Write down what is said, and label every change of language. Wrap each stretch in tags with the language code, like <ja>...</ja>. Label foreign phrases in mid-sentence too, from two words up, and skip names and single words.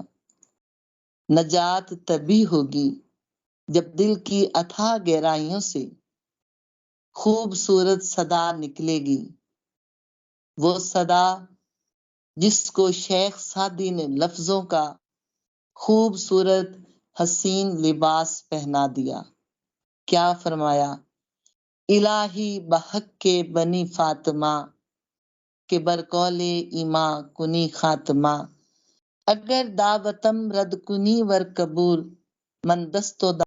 <ur>نجات تبھی ہوگی جب دل کی اتھاہ گہرائیوں سے خوبصورت صدا نکلے گی، وہ صدا جس کو شیخ سعدی نے لفظوں کا خوبصورت حسین لباس پہنا دیا۔ کیا فرمایا،</ur> <fa>الہی بحق کے بنی فاطمہ کے برقول ایماں کنی خاتمہ، اگر دعوتم رد کنی ور قبول من دست و</fa>